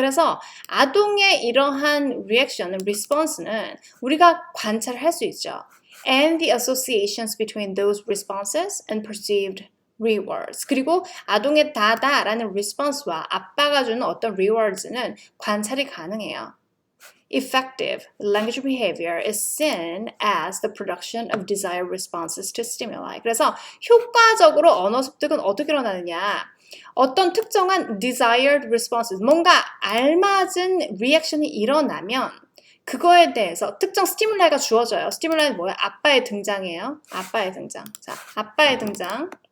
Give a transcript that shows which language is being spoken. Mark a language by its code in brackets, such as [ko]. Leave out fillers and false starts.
[ko] 그래서 아동의 이러한 리액션, response는 우리가 관찰할 수 있죠. [en] And the associations between those responses and perceived rewards. [ko] 그리고 아동의 다다라는 response와 아빠가 주는 어떤 rewards는 관찰이 가능해요. [en] Effective language behavior is seen as the production of desired responses to stimuli. [ko] 그래서 효과적으로 언어 습득은 어떻게 일어나느냐? 어떤 특정한 [en] desired responses, [ko] 뭔가 알맞은 리액션이 일어나면 그거에 대해서 특정 스티뮬라이가 주어져요. 스티뮬라이는 뭐예요? 아빠의 등장이에요. 아빠의 등장. 자, 아빠의 등장.